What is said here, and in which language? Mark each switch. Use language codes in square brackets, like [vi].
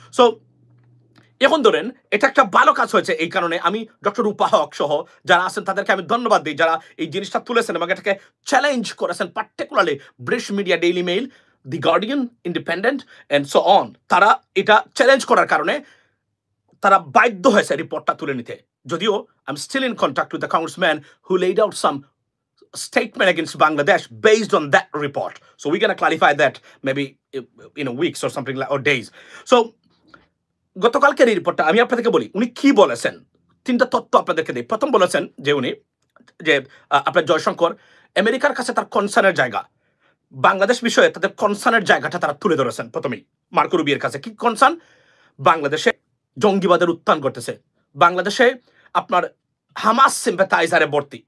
[en] So [bn] এখন ধরেন এটা একটা ভালো কাজ হয়েছে, এই কারণে আমি ডক্টর রূপা হক সহ যারা আছেন তাদেরকে আমি ধন্যবাদ দিই, যারা এই জিনিসটা তুলেছেন এবং এটাকে চ্যালেঞ্জ করেছেন, particularly British media, daily mail, the guardian, independent [en] and so on, [bn] তারা এটা চ্যালেঞ্জ করার কারণে তারা বাধ্য হয়েছে রিপোর্টটা তুলে নিতে। যদিও [en] I'm still in contact with the congressman who laid out some statement against Bangladesh based on that report. So we're going to clarify that maybe in a weeks or something like, or days. So [bn] গতকালকের এই রিপোর্টটা আমি আপনাদেরকে বলি উনি কি বলেছেন, তিনটা তথ্য আপনাদেরকে দিই। প্রথম বলেছেন যে উনি যে আপনার জয়শঙ্কর আমেরিকার কাছে তার কনসার্নের জায়গা, বাংলাদেশ বিষয়ে তাদের কনসার্নের জায়গাটা তারা তুলে ধরেছেন। প্রথমেই মার্কো রুবিওর কাছে কি কনসার্ন, বাংলাদেশে জঙ্গিবাদের উত্থান ঘটেছে, বাংলাদেশে আপনার হামাস সিম্প্যাথাইজারে ভর্তি।